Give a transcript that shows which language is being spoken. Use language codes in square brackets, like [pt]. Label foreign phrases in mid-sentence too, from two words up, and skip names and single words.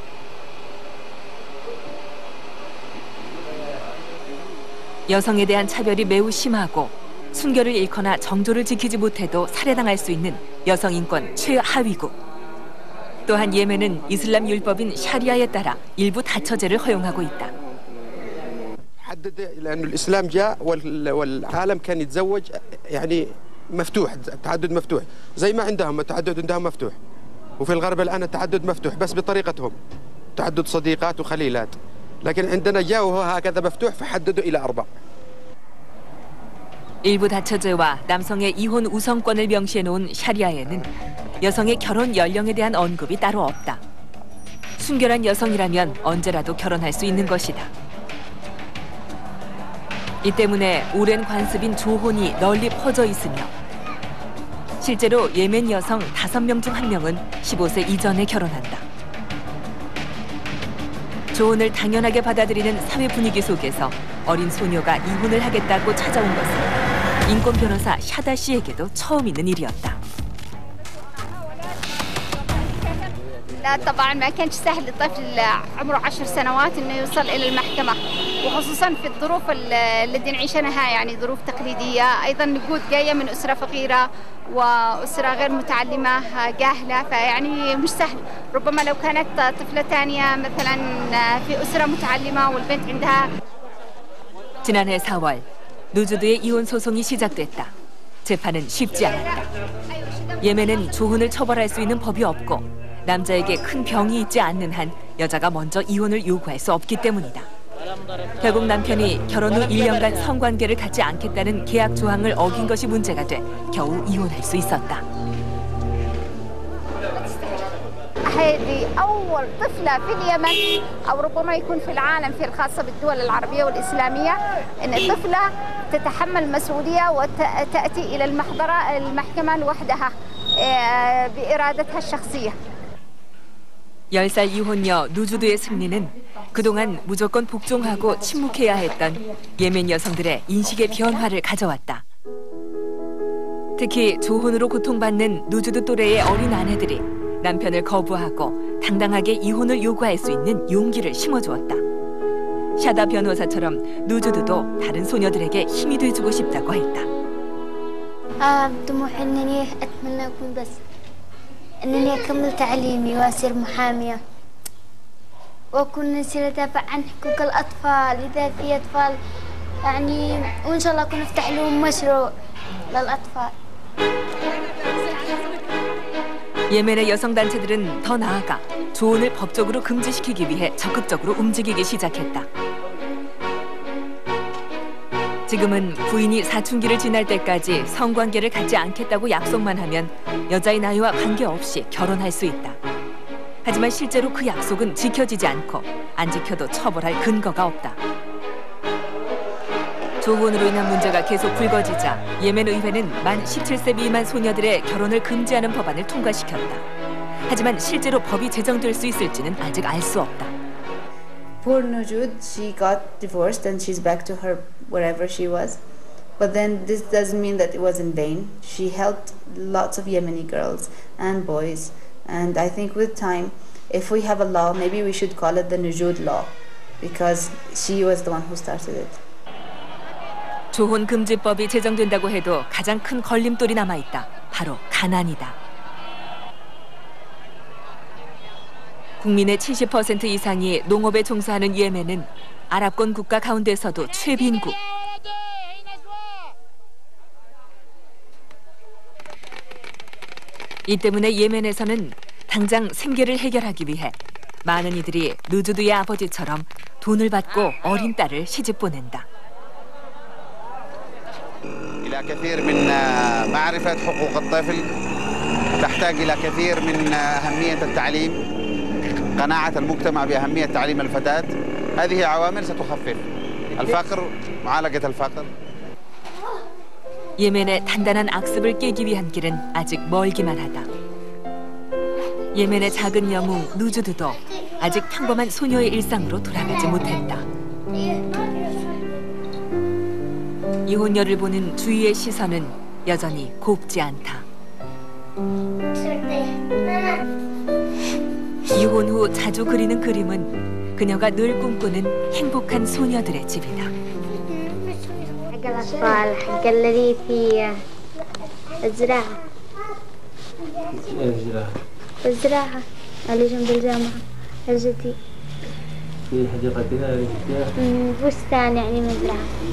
[ko] 여성에 대한 차별이 매우 심하고 순결을 잃거나 정조를 지키지 못해도 살해당할 수 있는 여성 인권 최하위국. 또한 예멘은 이슬람 율법인 샤리아에 따라 일부 다처제를 허용하고 있다. [ar] لأن الإسلام جاء والعالم كان يتزوج يعني مفتوح التعدد مفتوح زي ما عندهم التعدد عندهم مفتوح وفي الغرب الآن التعدد مفتوح بس بطريقتهم تعدد صديقات وخليلات لكن عندنا جاء وهو هكذا مفتوح فحددوا إلى 4. [ko] 일부 다처제와 남성의 이혼 우선권을 명시해 놓은 샤리아에는 여성의 결혼 연령에 대한 언급이 따로 없다. 순결한 여성이라면 언제라도 결혼할 수 있는 것이다. 이 때문에 오랜 관습인 조혼이 널리 퍼져 있으며 실제로 예멘 여성 5명 중 1명은 15세 이전에 결혼한다. 조혼을 당연하게 받아들이는 사회 분위기 속에서 어린 소녀가 이혼을 하겠다고 찾아온 것은 인권 변호사 샤다 씨에게도 처음 있는 일이었다. [ar] لا طبعا ما كانش سهل لطفل عمره 10 سنوات انه يوصل الى المحكمه وخصوصا في الظروف التي نعيشها يعني ظروف تقليديه ايضا نقود جايه من اسره فقيره واسره غير متعلمه جاهله فيعني مش سهل ربما لو كانت طفله ثانيه مثلا في اسره متعلمه والبنت عندها [ko] 지난해 4월 누주드의 이혼 소송이 시작됐다. 재판은 쉽지 않았다. 예멘은 조혼을 처벌할 수 있는 법이 없고 남자에게 큰 병이 있지 않는 한 여자가 먼저 이혼을 요구할 수 없기 때문이다. 결국 남편이 결혼 후 1년간 성관계를 갖지 않겠다는 계약 조항을 어긴 것이 문제가 돼 겨우 이혼할 수 있었다. [ar] هذه أول طفلة في اليمن أو ربما يكون في العالم في الخاصة بالدول العربية والإسلامية أن الطفلة تتحمل مسؤولية وتأتي إلى المحكمة لوحدها بإرادتها الشخصية. [ko] 10살 이혼녀 누주드의 승리는 그동안 무조건 복종하고 침묵해야 했던 예멘 여성들의 인식의 변화를 가져왔다. 특히 조혼으로 고통받는 누주드 또래의 어린 아내들이 남편을 거부하고 당당하게 이혼을 요구할 수 있는 용기를 심어주었다. 샤다 변호사처럼 누주드도 다른 소녀들에게 힘이 돼주고 싶다고 했다. [ar] طموحي إنني أتمنى أكون بس إنني أكمل تعليمي وأصير محامية وأكون نسير أدافع عن حقوق الأطفال إذا في أطفال يعني وإن شاء الله أكون أفتح لهم مشروع للأطفال. [ko] 예멘의 여성단체들은 더 나아가 조혼을 법적으로 금지시키기 위해 적극적으로 움직이기 시작했다. 지금은 부인이 사춘기를 지날 때까지 성관계를 갖지 않겠다고 약속만 하면 여자의 나이와 관계없이 결혼할 수 있다. 하지만 실제로 그 약속은 지켜지지 않고 안 지켜도 처벌할 근거가 없다. 조혼으로 인한 문제가 계속 불거지자 예멘 의회는 만 17세 미만 소녀들의 결혼을 금지하는 법안을 통과시켰다. 하지만 실제로 법이 제정될 수 있을지는 아직 알 수 없다. [en] Poor Nujud, she got divorced and she's back to her wherever she was. But then this doesn't mean that it was in vain. She helped lots of Yemeni girls and boys. And I think with time, if we have a law, maybe we should call it the Nujud law, because she was the one who started it. [ko] 조혼 금지법이 제정된다고 해도 가장 큰 걸림돌이 남아있다. 바로 가난이다. 국민의 70% 이상이 농업에 종사하는 예멘은 아랍권 국가 가운데서도 최빈국. 이 때문에 예멘에서는 당장 생계를 해결하기 위해 많은 이들이 누주드의 아버지처럼 돈을 받고 어린 딸을 시집 보낸다. [ar] إلى كثير من معرفة حقوق الطفل تحتاج إلى كثير من أهمية التعليم قناعة المجتمع بأهمية تعليم الفتاة هذه عوامل ستخفف الفقر معالجة الفقر [ko] 예멘의 단단한 악습을 깨기 위한 길은 아직 멀기만 하다. 예멘의 작은 영웅 누주드도 아직 평범한 소녀의 일상으로 돌아가지 못했다. 이혼녀를 보는 주위의 시선은 여전히 곱지 않다. 이혼 후 자주 그리는 그림은 그녀가 늘 꿈꾸는 행복한 소녀들의 집이다. [ar] حق الأطفال حق الذي في الزراعة الزراعة اللي جنب الجامعة الجدي في حديقة كذا بستان يعني مزرعة.